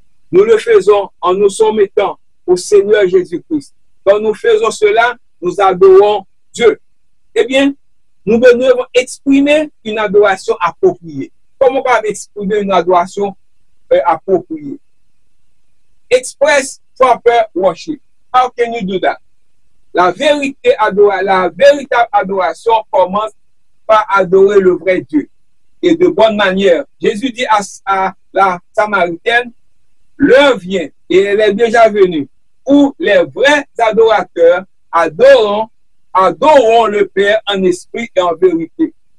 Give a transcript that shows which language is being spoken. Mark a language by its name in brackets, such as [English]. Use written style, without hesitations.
[French] Nous le faisons en nous soumettant au Seigneur Jésus-Christ. Quand nous faisons cela, nous adorons Dieu. Eh bien, nous devons exprimer une adoration appropriée. Comment on peut exprimer une adoration appropriée? [English] Express proper worship. How can you do that? [French] La véritable adoration commence par adorer le vrai Dieu et de bonne manière. Jésus dit à la Samaritaine, l'heure vient et elle est déjà venue où les vrais adorateurs adoreront le Père en esprit et en vérité.